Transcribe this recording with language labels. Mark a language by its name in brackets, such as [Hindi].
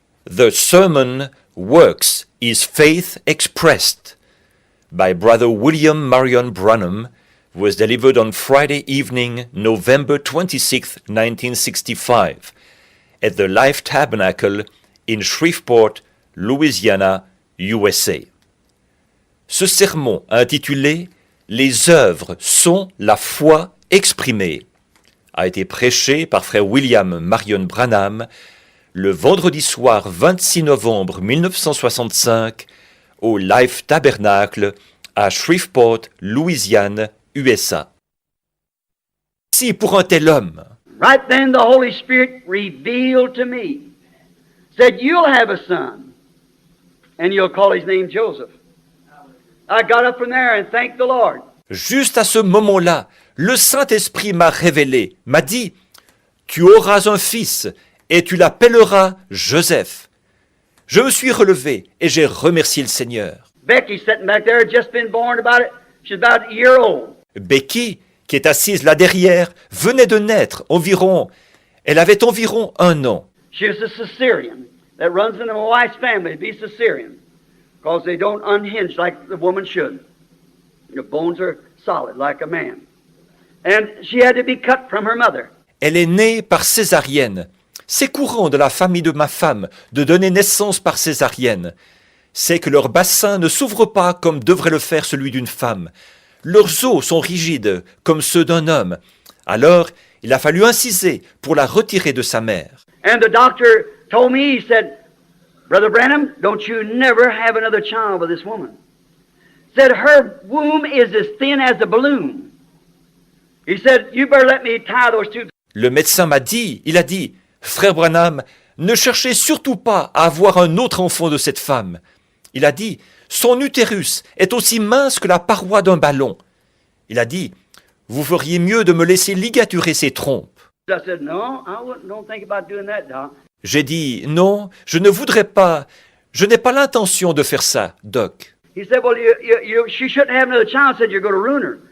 [English] The Sermon Works is Faith Expressed by Brother William Marion Branham was delivered on Friday evening, November 26, 1965, at the Life Tabernacle in Shreveport, Louisiana, USA. [French] Ce sermon intitulé « Les œuvres sont la foi exprimée » a été prêché par frère William Marion Branham le vendredi soir 26 novembre 1965 au Life Tabernacle à Shreveport, Louisiane, USA. Si pour un tel homme, [English] right then the Holy Spirit revealed to me, said, "You'll have a son, and you'll call his name Joseph." I got up from there and thanked the Lord. [French] juste à ce moment-là, le Saint-Esprit m'a révélé, m'a dit, « Tu auras un fils et tu l'appelleras Joseph. » Je me suis relevé et j'ai remercié le Seigneur. [English] Becky sitting back there had just been born she's about a year old. [French] Becky, qui est assise là derrière, venait de naître elle avait environ 1 an. [English] She was a Caesarean that runs into my wife's family to be Caesarean because they don't unhinge like the woman should. The bones are solid like a man. And she had to be cut from her mother. [French] Elle est née par césarienne. C'est courant de la famille de ma femme de donner naissance par césarienne. C'est que leur bassin ne s'ouvre pas comme devrait le faire celui d'une femme. Leurs os sont rigides comme ceux d'un homme. Alors, il a fallu inciser pour la retirer de sa mère. [English] And the doctor told me, he said, "Brother Branham, don't you never have another child with this woman." Said her womb is as thin as a balloon. He said, "You better let me tie those two." [French] Le médecin il a dit, « Frère Branham, ne cherchez surtout pas à avoir un autre enfant de cette femme. » Il a dit, « Son utérus est aussi mince que la paroi d'un ballon. » Il a dit, « Vous feriez mieux de me laisser ligaturer ses trompes. » [English] I said, "No, don't think about doing that, Doc." [French] J'ai dit, « Non, je ne voudrais pas, je n'ai pas l'intention de faire ça, Doc. » [English] He said, "Well, she shouldn't have another child." Said, "You're going to ruin her."